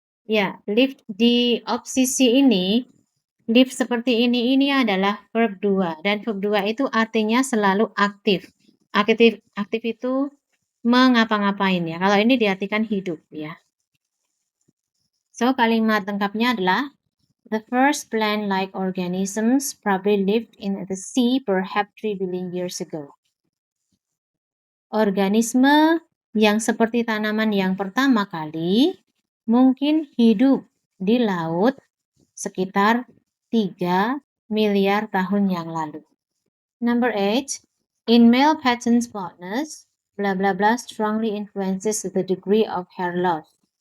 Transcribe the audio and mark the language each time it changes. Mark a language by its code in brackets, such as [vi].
[id] Ya, live di opsi C ini, live seperti ini adalah verb 2. Dan verb 2 itu artinya selalu aktif. Aktif itu mengapa-ngapain ya. Kalau ini diartikan hidup ya. [en] So, [id] kalimat lengkapnya adalah [en] the first plant-like organisms probably lived in the sea perhaps 3 billion years ago. [id] Organisme yang seperti tanaman yang pertama kali mungkin hidup di laut sekitar 3 miliar tahun yang lalu. [en] Number 8, in male pattern baldness, blah blah blah strongly influences the degree of hair loss.